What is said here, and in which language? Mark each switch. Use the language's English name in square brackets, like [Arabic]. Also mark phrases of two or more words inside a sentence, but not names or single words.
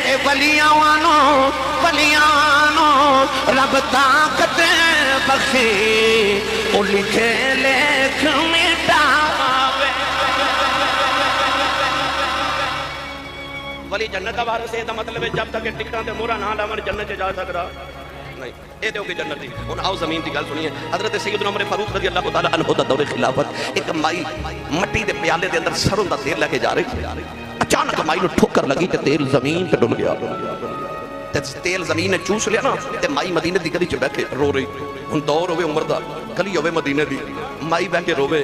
[Punjabi] ولیانو رب طاقت بخشے او لکھے لیکھ مٹاوے. ولی جنت کا وارث ہے، مطلب ہے جب تک ٹکٹاں تے موہرا نا لاون جنت چ جا سکدا نہیں. یہ تو کی جنت تھی۔ ہن آؤ زمین کی گل سنیے. حضرت سیدنا عمر فاروق [Arabic] رضي الله تعالى عنه [Punjabi] دا دورِ خلافت ایک مائی مٹی دے پیالے دے اندر سروں دا تیل لے کے جا رہی تھی. اچانک مائی نوں ٹھوکر لگی تے تیل زمین تے ڈل گیا. تے تیل زمین نے چوس لیا نا تے مائی مدینے دی گلی چ بیٹھے رو رہی. ہن دور ہووے عمر دا، گلی ہووے مدینے دی، مائی بیٹھ کے رووے.